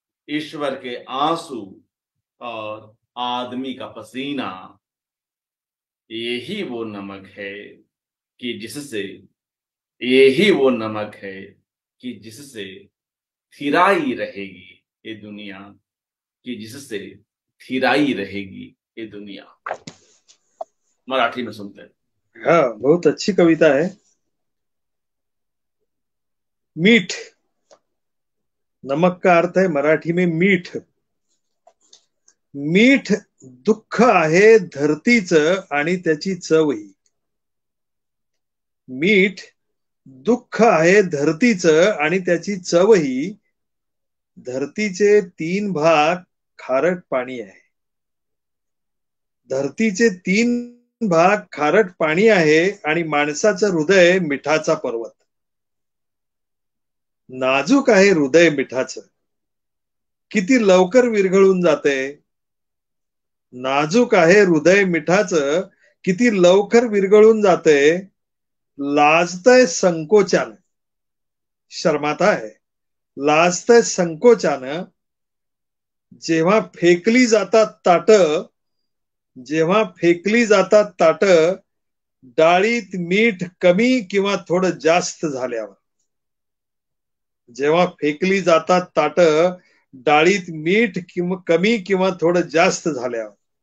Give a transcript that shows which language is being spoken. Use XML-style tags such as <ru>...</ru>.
<hi>ईश्वर के आंसू और आदमी का पसीना, यही वो नमक है कि जिससे, यही वो नमक है कि जिससे थिराई रहेगी ये दुनिया, कि जिससे थिराई रहेगी ये दुनिया। मराठी में सुनते हैं। हाँ, बहुत अच्छी कविता है। मीठ, नमक का अर्थ है मराठी में मीठ।</hi> <mr>मीठ दुःख आहे धरतीचं आणि त्याची चवही। मीठ दुःख आहे धरतीचं आणि त्याची चवही। धरतीचे 3 भाग खारट पाणी आहे। धरतीचे 3 भाग खारट पाणी आहे आणि माणसाचं हृदय मिठाचा पर्वत। नाजूक आहे हृदय मिठाचं, किती लवकर विरघळून जाते। नाजूक आहे हृदय मिठाचं, किती लवकर विरघळून जाते। लाजतय संकोचानं,</mr> <hi>शर्माता है,</hi> <mr>लाजतय संकोचानं। जेव्हा फेकली जातात ताट, जेव्हा फेकली जातात ताट, डाळीत मीठ कमी किंवा थोडं जास्त झाल्यावर। जेव्हा फेकली जातात ताट, डाळीत मीठ कमी किंवा थोडं जास्त झाल्यावर।</mr>